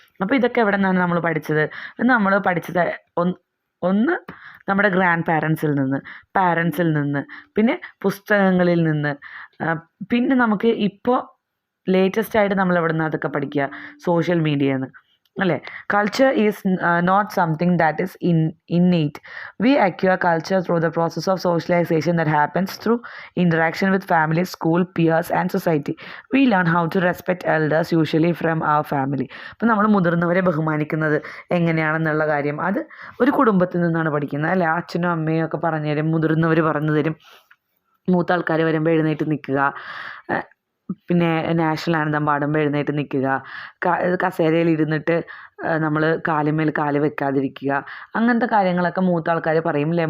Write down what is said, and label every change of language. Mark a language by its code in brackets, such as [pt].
[ml] അപ്പോൾ ഇതൊക്കെ എവിടെ നിന്നാണ് നമ്മൾ പഠിച്ചത്? നമ്മൾ പഠിച്ചത് ഒന്ന് നമ്മുടെ ഗ്രാൻഡ് പാരൻസിൽ നിന്ന്, പിന്നെ പുസ്തകങ്ങളിൽ നിന്ന്, പിന്നെ നമുക്ക് ഇപ്പോൾ ലേറ്റസ്റ്റ് ആയിട്ട് നമ്മൾ എവിടെ നിന്ന് അതൊക്കെ പഠിക്കുക? സോഷ്യൽ മീഡിയയിൽ നിന്ന് അല്ലേ. [en] Culture is not something that is innate. We acquire culture through the process of socialization that happens through interaction with family, school, peers and society. We learn how to respect elders usually from our family. [ml] അപ്പോൾ നമ്മൾ മുതിർന്നവരെ ബഹുമാനിക്കുന്നത് എങ്ങനെയാണെന്നുള്ള കാര്യം അത് ഒരു കുടുംബത്തിൽ നിന്നാണ് പഠിക്കുന്നത് അല്ലേ. അച്ഛനും അമ്മയും ഒക്കെ പറഞ്ഞു തരും, മുതിർന്നവർ പറഞ്ഞു തരും. മൂത്ത ആൾക്കാർ വരുമ്പോൾ എഴുന്നേറ്റ് നിൽക്കുക, പിന്നെ നാഷണൽ ആനന്ദം പാടുമ്പോൾ എഴുന്നേറ്റ് നിൽക്കുക, കസേരയിൽ ഇരുന്നിട്ട് നമ്മൾ കാലുമേൽ കാല് വെക്കാതിരിക്കുക, അങ്ങനത്തെ കാര്യങ്ങളൊക്കെ മൂത്ത ആൾക്കാർ പറയും അല്ലേ.